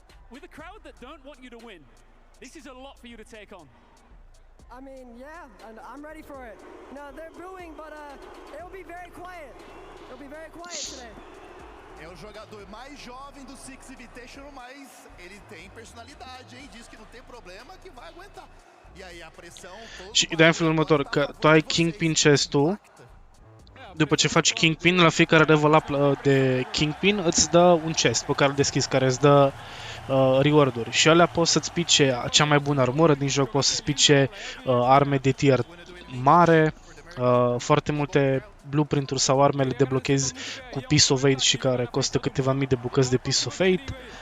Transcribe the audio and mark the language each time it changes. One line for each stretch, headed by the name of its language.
English: With a crowd that don't want you to win, this is a lot for you to take on. I mean, yeah, and I'm ready for it. No, they're booing, but it'll be very quiet. It'll be very quiet today.
Portuguese: É o jogador mais jovem do Six Invitational, mas ele tem personalidade, hein? Diz que não tem problema, que vai aguentar. E aí a pressão...
Romanian: Și ideea în felul următor, că tu ai Kingpin chest-ul. După ce faci Kingpin, la fiecare level up de Kingpin îți dă un chest pe care îl deschizi, care îți dă reward-uri. Și alea poți să-ți pice cea mai bună armură din joc, poți să-ți pice arme de tier mare, foarte multe blueprint-uri sau arme le deblochezi cu Piece of 8 și care costă câteva mii de bucăți de Piece of 8.